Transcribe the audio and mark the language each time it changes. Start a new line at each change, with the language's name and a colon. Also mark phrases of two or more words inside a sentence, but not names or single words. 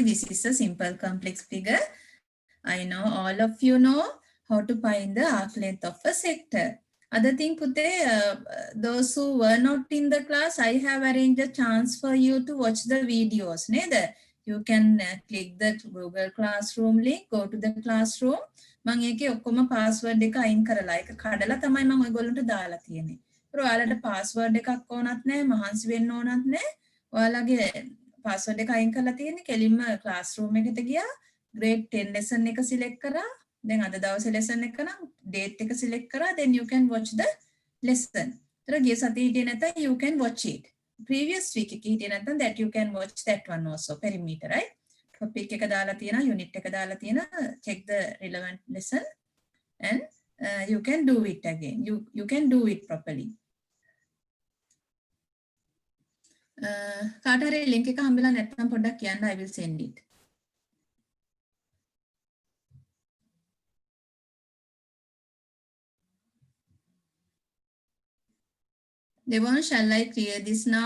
English: This is a simple complex figure. I know all of you know how to find the arc length of a sector. Other thing, Pute, those who were not in the class, I have arranged a chance for you to watch the videos. Neither you can click the Google Classroom link, go to the classroom.
Sinhala: මම ඒකේ ඔක්කොම password එක අයින් කරලා ඒක කඩලා තමයි මම ඔයගොල්ලන්ට දාලා තියෙන්නේ. ඒත් ඔයාලට password එකක් ඕනත් නැහැ, මහන්සි වෙන්න ඕනත් නැහැ. ඔයාලගේ password එක අයින් කරලා තියෙන්නේ කෙලින්ම classroom එකට ගියා.
English: grade 10 lesson
Sinhala: එක select කරා. then අද දවසේ lesson එක නම් date එක select කරා,
English: then you can watch the lesson.
Sinhala: ඒතර ගිය සතියේ හිටියේ නැත්නම්
English: you can watch it. previous week
Sinhala: එකේ හිටියේ නැත්නම්
English: that you can watch that one also, perimeter, right?
Sinhala: topic එක දාලා තියෙනවා, unit එක දාලා තියෙනවා,
English: check the relevant lesson and you can do it again. You can do it properly.
Sinhala: කාට හරි link එක හම්බෙලා නැත්නම් පොඩ්ඩක් කියන්න,
English: I will send it. Devon, shall I clear this now?